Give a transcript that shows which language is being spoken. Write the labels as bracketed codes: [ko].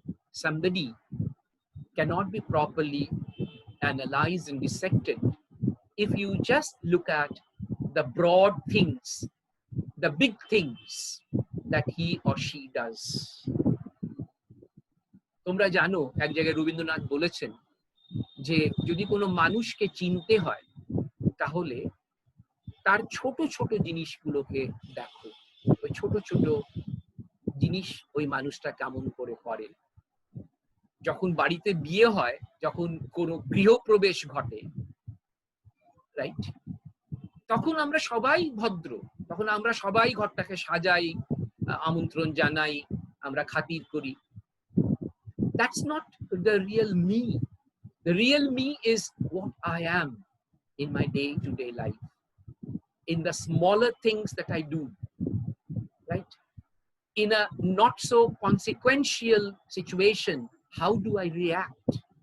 [en] Somebody cannot be properly analyzed and dissected if you just look at the broad things, the big things that he or she does. [bn] তোমরা জানো, এক জায়গায় রবীন্দ্রনাথ বলেছেন যে যদি কোনো মানুষকে চিনতে হয় তাহলে তার ছোট ছোট জিনিসগুলোকে দেখো, ওই ছোট ছোট জিনিস ওই মানুষটা কেমন করে করে। যখন বাড়িতে বিয়ে হয়, যখন কোনো গৃহপ্রবেশ ঘটে, রাইট, তখন আমরা সবাই ভদ্র, তখন আমরা সবাই ঘরটাকে সাজাই, আমন্ত্রণ জানাই, আমরা খাতির করি। [en] That's not the real me. The real me is what I am in my day-to-day life, in the smaller things that I do, right? in a not so consequential situation, how do I react?